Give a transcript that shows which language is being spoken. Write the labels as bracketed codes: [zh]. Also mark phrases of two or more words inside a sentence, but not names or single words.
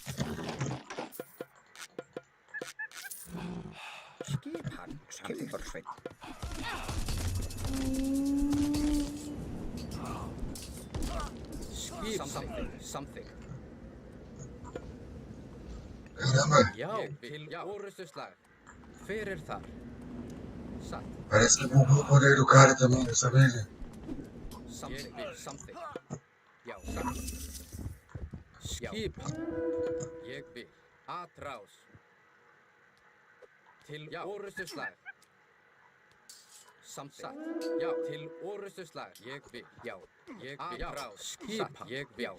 [is] Timbursveit. Something. [pt] Caramba, [is] Já, til orrustuslag. Hver þar? Satt. [pt] parece que bugou o poder do cara também dessa vez. Né? Something. [is] Já, satt. Skipan. Ég vil. Atrás. Til orrustuslag. Satt. Já, til orrustuslag. Ég vil. Já. Ég vil. Atrás. Skipan. Ég vil.